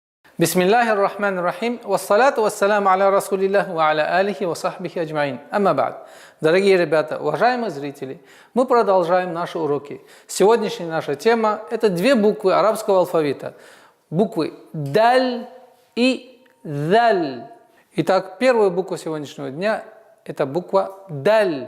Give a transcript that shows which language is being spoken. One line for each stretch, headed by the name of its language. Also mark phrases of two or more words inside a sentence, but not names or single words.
Arabic: بسم الله الرحمن الرحيم والصلاة والسلام على رسول الله وعلى آله وصحبه أجمعين. أما بعد.
Russian: Дорогие ребята, уважаемые зрители, мы продолжаем наши уроки. Сегодняшняя наша тема – это две буквы арабского алфавита. Буквы даль и заль. Итак, первая буква сегодняшнего дня – это буква даль.